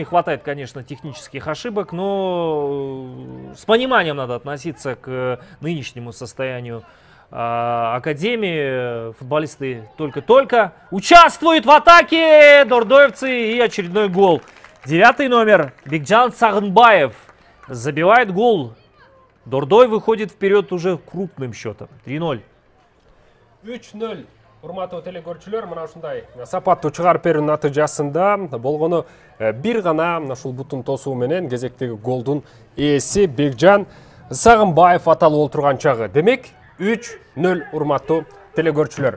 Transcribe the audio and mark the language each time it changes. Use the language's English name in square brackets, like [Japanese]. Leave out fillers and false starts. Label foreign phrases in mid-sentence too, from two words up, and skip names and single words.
[Russian] Хватает, конечно, технических ошибок, но с пониманием надо относиться к нынешнему состоянию Академии. Футболисты только-только участвуют в атаке. Дордоевцы, и очередной гол. 9 номер Бекджан Сагынбаев забивает гол. Дордой выходит вперед уже крупным счетом. 3-0. 3-0. [Kyrgyz] Урматтуу телекөрүүчүлөр, мына ушундай сапаттуу чыгарып берүү натыйжасында болгону бир гана мына ушул бутун тосуу менен кезектеги голдун ээси Бекджан Сагынбаев аталып олтурган чагы. Демек 3-0 урматтуу телекөрүүчүлөр.